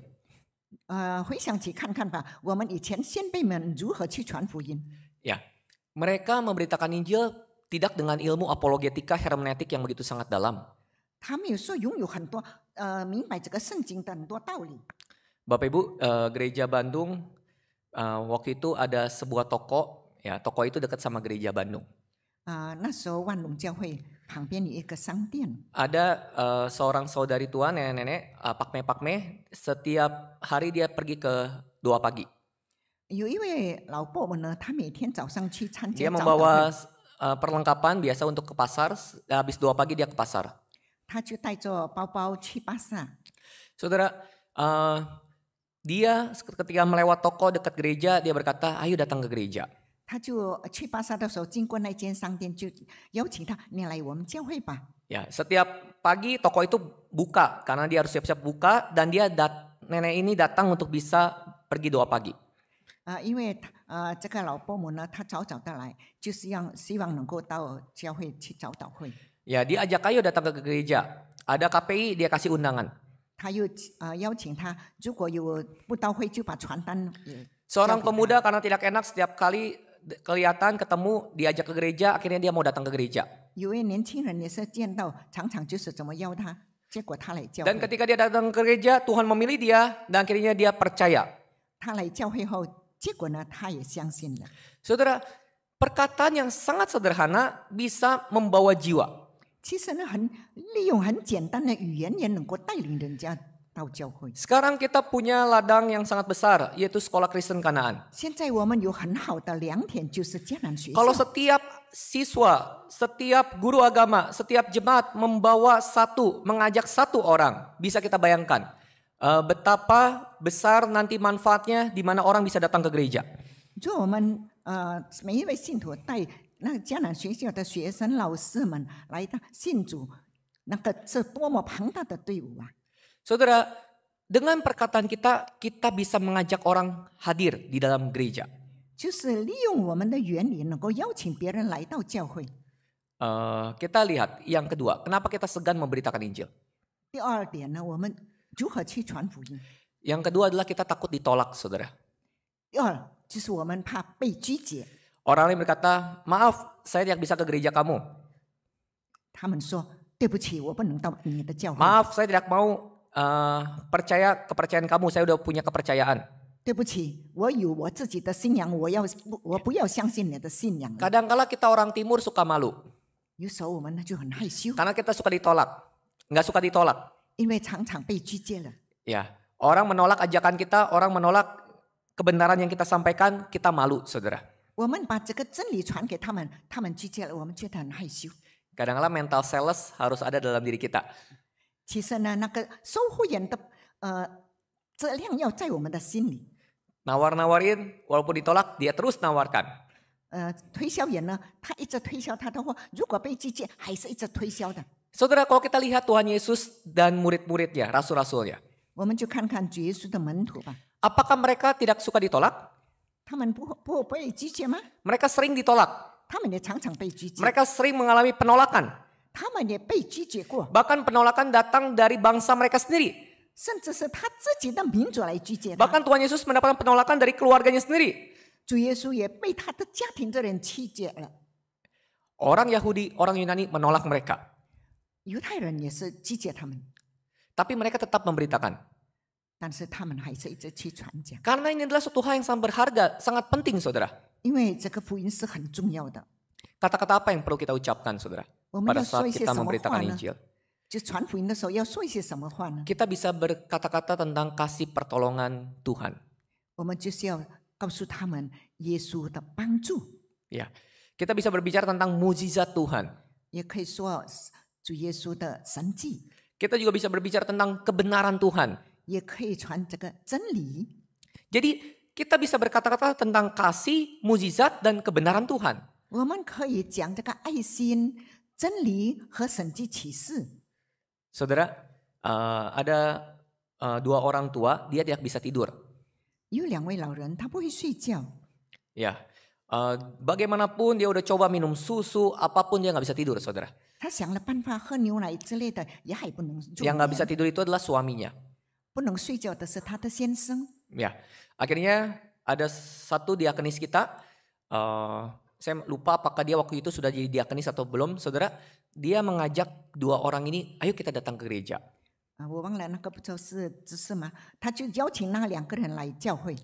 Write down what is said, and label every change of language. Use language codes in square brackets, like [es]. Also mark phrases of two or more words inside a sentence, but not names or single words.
[zh] 回想起看看吧，我们以前先辈们如何去传福音。 [id] Ya, mereka memberitakan Injil tidak dengan ilmu apologetika hermeneutik yang begitu sangat dalam. [zh] 他们有时候拥有很多明白这个圣经的很多道理。 [id] Bapak Ibu, gereja Bandung waktu itu ada sebuah toko, ya toko itu dekat sama gereja Bandung. [zh] 那时候万隆教会旁边有一个商店， [id] Ada seorang saudari tua, nenek-nenek, pakme-pakme, setiap hari dia pergi ke doa pagi. [zh] 有一位老伯母呢，她每天早上去参 [id] Dia [zh] 加早祷 [id] membawa [zh] 会， [id] perlengkapan biasa untuk ke pasar, habis doa pagi dia ke pasar. [zh] 她就带着包包去巴萨。 [id] Saudara, dia ketika melewat toko dekat gereja, dia berkata, ayo datang ke gereja. [zh] 他就去巴萨的时候，经过那间商店，就邀请他：“你来我们教会吧。” [id] Ya, setiap pagi toko itu buka karena dia harus siap-siap buka dan nenek ini datang untuk bisa pergi doa pagi. [zh] 因为这个老伯母呢，她早早的来，就是希望能够到教会去早祷会。 [id] Ya, dia ajak ayo datang ke gereja. Ada KPI, dia kasih undangan. [zh] 他又邀请他，如果有布道会，就把传单。 [id] Seorang pemuda karena tidak enak setiap kali kelihatan ketemu diajak ke gereja, akhirnya dia mau datang ke gereja. [zh] 有位年轻人也是见到，常常就是怎么邀他，结果他来教 [id] Dan [zh] 会。 [id] ketika dia datang ke gereja, Tuhan memilih dia dan akhirnya dia percaya. [zh] 他来教会后，结果呢，他也相信了。 [id] Saudara, perkataan yang sangat sederhana bisa membawa jiwa. [zh] 其实呢，利用很简单的语言，也能够带领人家到教会。 [id] Sekarang kita punya ladang yang sangat besar, yaitu Sekolah Kristen Kanaan. [zh] 现在我们有很好的良田，就是迦南学校。 [id] Kalau setiap siswa, setiap guru agama, setiap jemaat mengajak satu orang, bisa kita bayangkan betapa besar nanti manfaatnya di mana orang bisa datang ke gereja. [zh] 如果我们每一位信徒带那个迦南学校的学生、老师们来到信主，那个是多么庞大的队伍啊！ [id] Saudara, dengan perkataan kita bisa mengajak orang hadir di dalam gereja. [zh] 就是利用我们的原理，能够邀请别人来到教会。 [id] Kita lihat yang kedua, kenapa kita segan memberitakan Injil? [zh] 第二点呢，我们如何去传福音？ [id] Yang kedua adalah kita takut ditolak, saudara. [zh] 第二就是我们怕被拒绝。 [id] Orang lain berkata, maaf, saya tidak bisa ke gereja kamu. 他们说：“对不起，我不能到你的教会。” Maaf, saya tidak mau percaya kepercayaan kamu. Saya udah punya kepercayaan. [zh] 对不起，我有我自己的信仰，我不要相信你的信仰。 [id] Kadang-kala kita orang timur suka malu. [zh] 有时候我们呢就很害羞， [id] Karena kita suka ditolak. Nggak suka ditolak. [zh] 因为常常被拒绝了。 [id] Ya, orang menolak ajakan kita, orang menolak kebenaran yang kita sampaikan, kita malu, saudara. [zh] 我们把这个真理传给他们，他们拒绝了，我们觉得很害羞。 [id] Kadang-kala mental sales harus ada dalam diri kita. [zh] 其实呢，那个收货员的质量要在我们的心里。 [id] Nawar-nawarin, walaupun ditolak, dia terus nawarkan. [zh] 推销员呢，他一直推销他的货，如果被拒绝，还是一直推销的。 [id] Saudara, kalau kita lihat Tuhan Yesus dan murid-muridnya, rasul-rasulnya. [zh] 我们就看看主耶稣的门徒吧， [id] Apakah mereka tidak suka ditolak? [zh] 他们不被拒绝吗？ [id] Mereka sering ditolak. [zh] 他们也常常被拒绝， [id] Mereka sering mengalami penolakan. [zh] 他们也被拒绝过， [id] Bahkan penolakan datang dari bangsa mereka sendiri. [zh] 甚至是他自己的民族来拒绝他。 [id] Bahkan Tuhan Yesus mendapatkan penolakan dari keluarganya sendiri. [zh] 主耶稣也被他的家庭的人拒绝了， [id] Orang Yahudi, orang Yunani menolak mereka. [zh] 犹太人也是拒绝他们， [id] Tapi mereka tetap memberitakan. [zh] 但是他们还是一直去传讲， [id] Karena ini adalah suatu hal yang sangat berharga, sangat penting saudara. [zh] 因为这个福音是很重要的。 [id] Kata-kata apa yang perlu kita ucapkan saudara? [zh] 我们 [id] Pada [zh] 要说 [id] saat [zh] 一些 [id] kita [zh] 什么话 [id] memberitakan [zh] 呢？ [id] Injil. [zh] 就传福音的时候要说一些什么话呢？ [id] Kita bisa berkata-kata tentang kasih pertolongan Tuhan. [zh] 我们就是要告诉他们耶稣的帮助， [id] Ya, kita bisa berbicara tentang mukjizat Tuhan. [zh] 也可以说主耶稣的神迹， [id] Kita juga bisa berbicara tentang kebenaran Tuhan. [zh] 也可以传这个真理。 [id] Jadi kita bisa berkata-kata tentang kasih, mukjizat dan kebenaran Tuhan. [zh] 我们可以讲这个爱心、真理和神迹启示。 [id] Saudara, ada dua orang tua, dia tidak bisa tidur. [zh] 有两位老人，他不会睡觉， [id] Ya, bagaimanapun dia udah coba minum susu, apapun dia nggak bisa tidur, saudara. [zh] 他想了办法喝牛奶之类的，也还不能入 [id] Yang nggak bisa [zh] 眠。 [id] tidur itu adalah suaminya. [zh] 不能睡觉的是他的先生。 [id] Ya, akhirnya ada satu diakonis kita. Saya lupa apakah dia waktu itu sudah jadi diakonis atau belum, saudara. Dia mengajak dua orang ini, ayo kita datang ke gereja. [zh] 我忘了那个不知道是执事吗？他就邀请那两个人来教会。